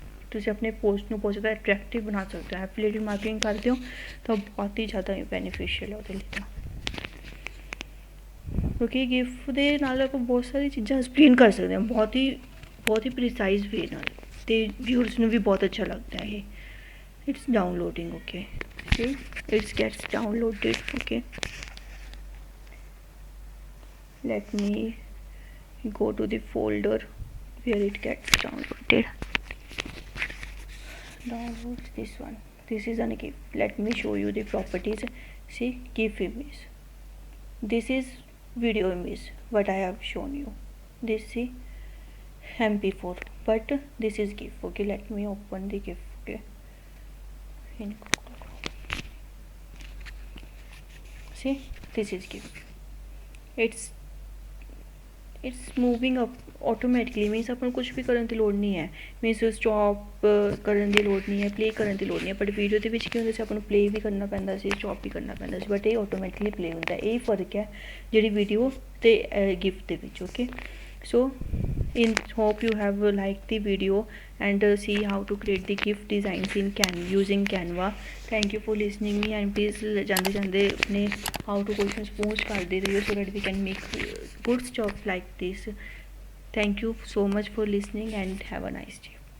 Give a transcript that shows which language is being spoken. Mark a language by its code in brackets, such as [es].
[pa] ਤੁਸੀਂ ਆਪਣੇ ਪੋਸਟ ਨੂੰ ਬਹੁਤ ਜ਼ਿਆਦਾ ਅਟਰੈਕਟਿਵ ਬਣਾ ਸਕਦੇ ਹੋ. ਐਫੀਲੀਏਟਿਡ ਮਾਰਕੀਟਿੰਗ ਕਰਦੇ ਹੋ ਤਾਂ ਬਹੁਤ ਹੀ ਜ਼ਿਆਦਾ ਬੈਨੀਫਿਸ਼ੀਅਲ ਹੈ ਉਹਦੇ ਲਈ ਤਾਂ, ਕਿਉਂਕਿ ਗਿਫਟ ਦੇ ਨਾਲ ਆਪਾਂ ਬਹੁਤ ਸਾਰੀ ਚੀਜ਼ਾਂ ਐਕਸਪਲੇਨ ਕਰ ਸਕਦੇ ਹਾਂ ਬਹੁਤ ਹੀ ਪ੍ਰੀਸਾਈਜ਼ ਵੇ ਨਾਲ, ਅਤੇ ਵਿਊਅਰਸ ਨੂੰ ਵੀ ਬਹੁਤ ਅੱਛਾ ਲੱਗਦਾ ਇਹ. [en] It's downloading. Okay, it's gets downloaded. Okay, let me go to the folder where it gets downloaded. Download this one. This is an GIF. Let me show you the properties. See, GIF image, this is video image what I have shown you. This see MP4, but this is GIF. Okay, let me open the GIF. Okay, see, this is GIF. it's moving up [pa] automatically, means ਆਪਾਂ ਨੂੰ ਕੁਛ ਵੀ ਕਰਨ ਦੀ ਲੋੜ ਨਹੀਂ ਹੈ, means stop ਕਰਨ ਦੀ ਲੋੜ ਨਹੀਂ ਹੈ, ਪਲੇ ਕਰਨ ਦੀ ਲੋੜ ਨਹੀਂ ਹੈ. ਬਟ ਵੀਡੀਓ ਦੇ ਵਿੱਚ ਕੀ ਹੁੰਦਾ ਸੀ, ਆਪਾਂ ਨੂੰ ਪਲੇ ਵੀ ਕਰਨਾ ਪੈਂਦਾ ਸੀ, ਸਟੋਪ ਵੀ ਕਰਨਾ ਪੈਂਦਾ ਸੀ, ਬਟ ਇਹ ਆਟੋਮੈਟਿਕਲੀ ਪਲੇ ਹੁੰਦਾ. ਇਹ ਫਰਕ ਹੈ ਜਿਹੜੀ ਵੀਡੀਓ ਅਤੇ ਗਿਫਟ ਦੇ ਵਿੱਚ. [en] Okay, so in hope you have liked the video and see how to create the GIF designs in using Canva. Thank you for listening me, and please [pa] ਜਾਂਦੇ ਜਾਂਦੇ ਆਪਣੇ [en] how to questions post [pa] ਕਰਦੇ ਰਹੀਓ [en] so that we can make good stuff like this. Thank you so much for listening and have a nice day.